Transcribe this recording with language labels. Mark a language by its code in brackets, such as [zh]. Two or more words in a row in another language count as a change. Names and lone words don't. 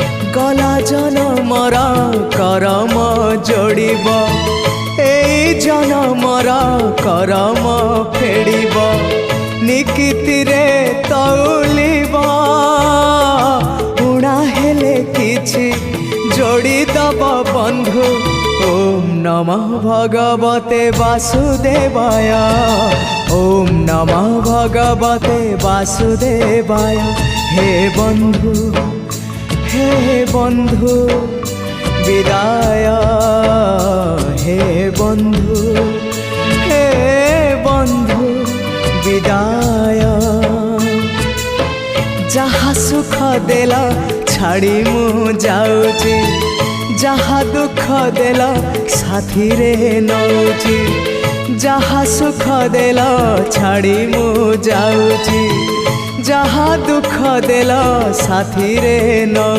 [or] ଗଲା ଜନମର କରମ ଯୋଡ଼ବ ଏଇ ଜନମର କରମ ଫେଡ଼ବ ନିକିତି ରେ ତଉଲିବ ଊଣା ହେଲେ କିଛି ଯୋଡ଼ି ଦବ ବନ୍ଧୁ। [sa] ओम नमः भगवते वासुदेवाय ओम नमः भगवते वासुदेवाय। [or] ହେ ବନ୍ଧୁ ବିଦାୟ ହେ ବନ୍ଧୁ ବିଦାୟ। ଯହାଁ ସୁଖ ଦେଲା ଛାଡ଼ି ମୁ ଯାଉଛି ଯହାଁ ଦୁଖ ଦେଲା ସାଥୀ ରେ ନଉଛି। ଯହାଁ ସୁଖ ଦେଲା ଛାଡ଼ି ମୁ ଯାଉଛି ଯହାଁ ଦୁଖ ଦେଲା ସାଥୀ ରେ ନଉ।